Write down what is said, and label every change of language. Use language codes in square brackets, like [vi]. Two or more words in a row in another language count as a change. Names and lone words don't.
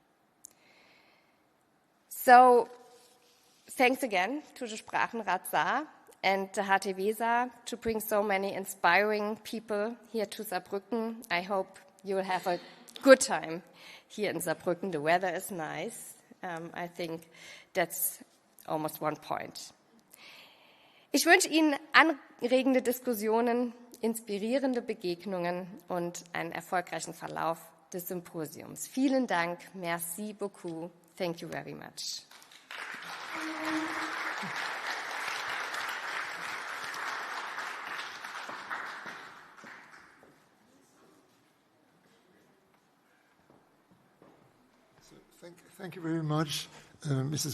[en] So thanks again to the 𝗪𝗏𝗪 Saar and the 𝗪𝗙𝗙𝗧𝗧 to bring so many inspiring people here to Saarbrücken. I hope you will have a good time here in Saarbrücken. The weather is nice. I think that's almost one point. [de] Ich wünsche Ihnen anregende Diskussionen, inspirierende Begegnungen und einen erfolgreichen Verlauf des Symposiums. Vielen Dank. [fr] Merci beaucoup. [en] Thank you very much. Thank you very much, Mrs.